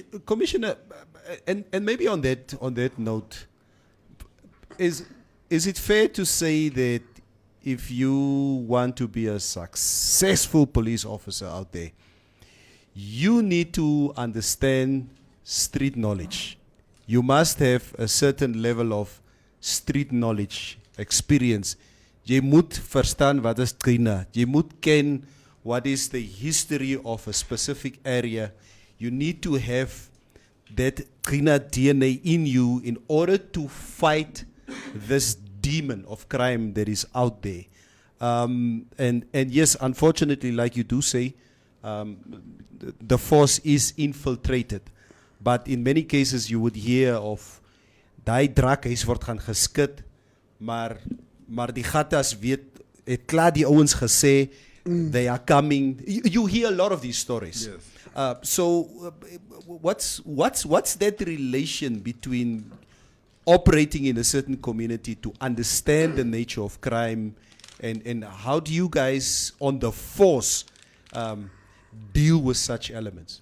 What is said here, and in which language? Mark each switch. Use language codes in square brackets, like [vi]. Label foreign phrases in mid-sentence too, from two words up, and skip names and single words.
[en] Commissioner, and maybe on that note, is it fair to say that if you want to be a successful police officer out there, you need to understand street knowledge? You must have a certain level of street knowledge, experience. [af] Jy moet verstaan wat is Trina. Jy moet ken [en] what is the history of a specific area. You need to have that Trina DNA in you in order to fight this demon of crime that is out there. And yes, unfortunately, like you do say, the force is infiltrated. But in many cases, you would hear of [af] die drakhuis word gaan geskit, maar die gatas weet, het klaar die ouens gesê, [en] they are coming. You hear a lot of these stories. Yes. What's that relation between operating in a certain community to understand the nature of crime, and how do you guys on the force deal with such elements?